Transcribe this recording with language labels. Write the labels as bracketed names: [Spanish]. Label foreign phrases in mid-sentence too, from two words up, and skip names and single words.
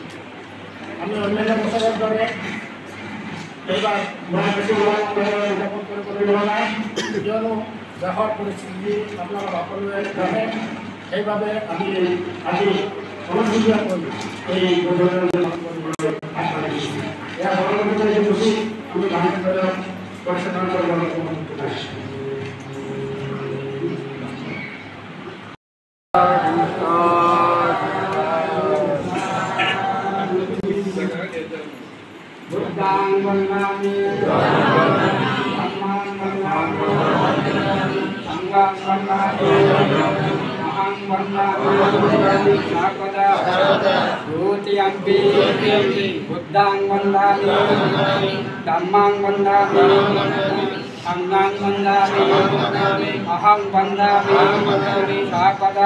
[Assamese] আমি অন্যান্য বছৰৰ দৰে এইবাৰ বেছি উদযাপন কৰিবলৈ লোৱা নাই, কিয়নো দেশৰ পৰিস্থিতি আপোনালোক সকলোৱে জানে। সেইবাবে আমি আজি অনুমোদীয়াকৈ এই কৰিবলৈ আগবাঢ়িছোঁ। ইয়াৰ পৰৱৰ্তীতে এই বস্তু আমি ভালদৰে পৰিচালনা কৰিবলৈ অনুমতি পাইছোঁ। [Pali] Buddhang Vandami, Dhamman Vandami, Sangham Vandami, Mahang Vandami, Sarvada, Dutiyampi, Buddhang Vandami, Dhammang Vandami, Sangham Vandami, Mahang Vandami, Sarvada,